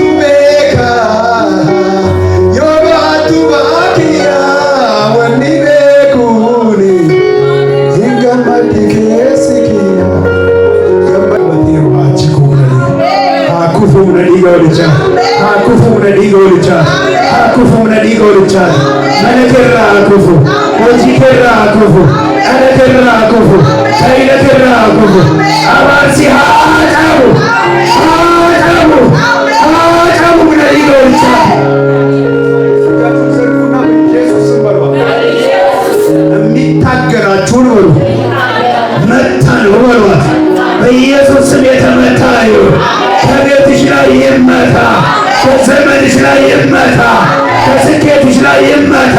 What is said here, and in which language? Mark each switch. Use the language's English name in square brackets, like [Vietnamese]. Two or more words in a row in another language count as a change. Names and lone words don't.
[Oromo] beeka yoo baattu baakiyyaa wanni beekuuni gammaddi keessi kiyya gammaddiiru achi kuunani haakufumna dhiiga olichaa haakufumna dhiiga olichaa haakufumna dhiiga olichaa mana kerraa haakufu hojii kerraa haakufu ana kerraa haakufu sayida kerraa haakufu abaarsi haa qabu na dhiiga olichaa [Amharic] የሚታገላችሁን በሉ መታ ነው በሏት። በኢየሱስ ስም የተመታ ይሁን። ከቤትሽ ላይ ይመታ፣ ከዘመንሽ ላይ ይመታ፣ ከስኬትሽ ላይ ይመታ፣